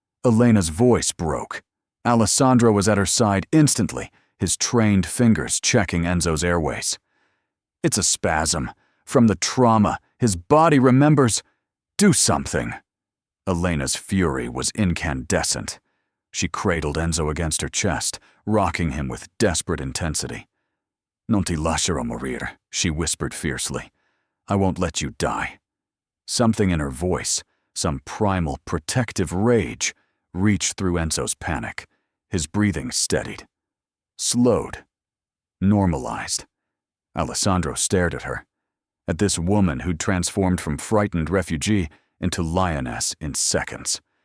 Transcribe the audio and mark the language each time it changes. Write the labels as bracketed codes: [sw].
[en] Elena's voice broke. Alessandro was at her side instantly, his trained fingers checking Enzo's airways. "It's a spasm. From the trauma, his body remembers. Do something." Elena's fury was incandescent. She cradled Enzo against her chest, rocking him with desperate intensity. [it] "Non ti lascerò morire," [en] she whispered fiercely. "I won't let you die." Something in her voice, some primal protective rage, reached through Enzo's panic. His breathing steadied. Slowed. Normalized. Alessandro stared at her. At this woman who'd transformed from frightened refugee into lioness in seconds.